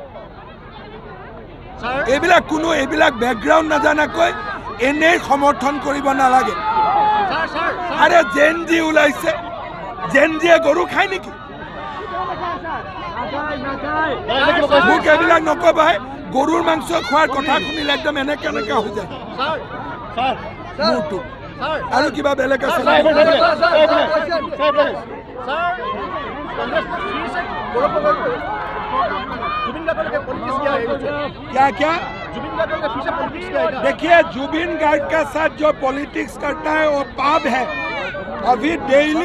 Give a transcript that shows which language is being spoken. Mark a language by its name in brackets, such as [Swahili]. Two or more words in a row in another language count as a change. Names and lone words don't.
[Assamese] এইবিলাক বেকগ্ৰাউণ্ড নাজানাকৈ এনেই সমৰ্থন কৰিব নালাগে আৰে [English] Gen Z [Assamese] ওলাইছে জেন জিয়ে গৰু খায় নেকি মোক এইবিলাক নকবাই গৰুৰ মাংস খোৱাৰ কথা শুনিলে একদম এনেকে হৈ যায় মোৰটো আৰু কিবা বেলেগ আছে [Hindi] क्या देखिए जुबिन गार्ग का साथ जो पॉलिटिक्स करता है वो पाप है अभी डेली